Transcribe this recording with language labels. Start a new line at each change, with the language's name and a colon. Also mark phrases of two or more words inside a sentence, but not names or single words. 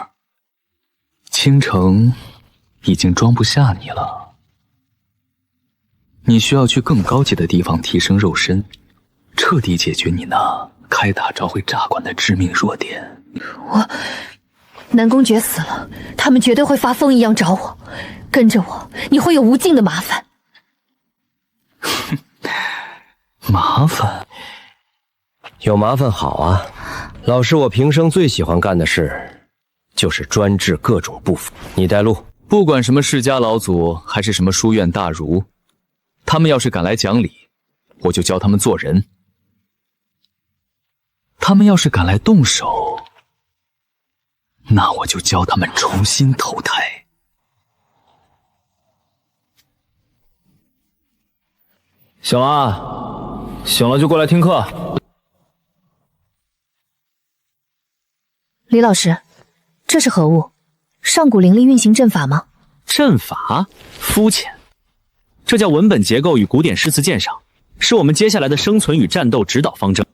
Chinese: 青城已經裝不下你了，你需要去更高級的地方提升肉身，徹底解決你那開大招會炸館的致命弱點。南宫爵死了，他們絕對會發瘋一樣找我。跟着我，你會有無盡的麻煩。麻煩？有麻煩好啊！老师，我平生最喜歡幹的事，就是专治各种不服。你带路。不管什么世家老祖，还是什么书院大儒，他們要是敢來講理，我就教他們做人；他們要是敢來動手，那我就教他們重新投胎。醒了，醒了就過來聽課。李老師，這是何物？上古靈力運行陣法嗎？陣法？膚淺。這叫文本結構與古典詩詞鑑賞，是我們接下來的生存與戰鬥指導方針。